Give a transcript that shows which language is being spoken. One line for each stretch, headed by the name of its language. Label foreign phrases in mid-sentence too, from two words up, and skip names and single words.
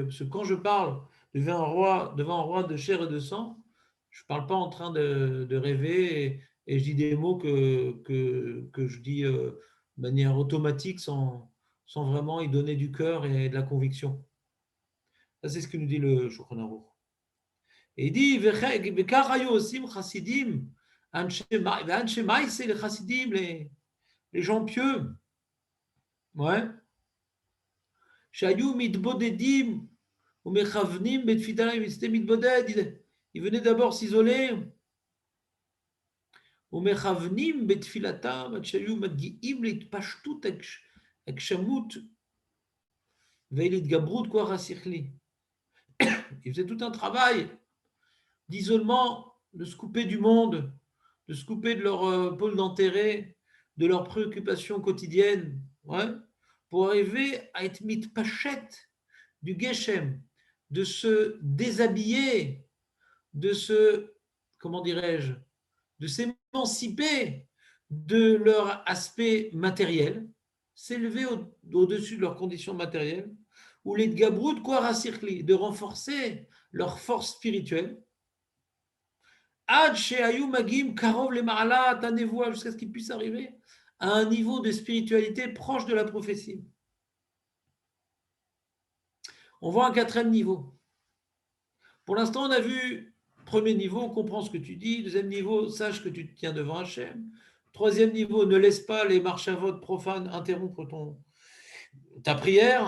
French: Parce que quand je parle devant un roi de chair et de sang, je ne parle pas en train de rêver et je dis des mots que je dis de manière automatique sans vraiment y donner du cœur et de la conviction. Ça, c'est ce que nous dit le Shulchan Aruch. Et il dit, les chassidim, les gens pieux,
Hebrew: שהיו מתבודדים ומכוונים בתפילתם,
French: c'était מתבודד, ils venaient d'abord s'isoler,
Hebrew: ומכוונים בתפילתם עד שהיו מגיעים להתפשטות הגשמות ולהתגברות כוח השכלי.
French: Ils faisaient tout un travail d'isolement, de se couper du monde, de se couper de leur pôle d'intérêt, de leurs préoccupations quotidiennes, pour arriver à être mitpachet du Geshem, de se déshabiller, de se, comment dirais-je, de s'émanciper de leur aspect matériel, s'élever au-dessus de leurs conditions matérielles, ou les
Hebrew: התגברות כוח השכלי,
French: de renforcer leur force spirituelle,
Hebrew: עד שהיו מגיעים קרוב למעלת הנבואה,
French: jusqu'à ce qu'ils puissent arriver à un niveau de spiritualité proche de la prophétie. On voit un quatrième niveau. Pour l'instant, on a vu, premier niveau, on comprend ce que tu dis. Deuxième niveau, sache que tu te tiens devant Hachem. Troisième niveau, ne laisse pas les marchavot profanes interrompre ta prière.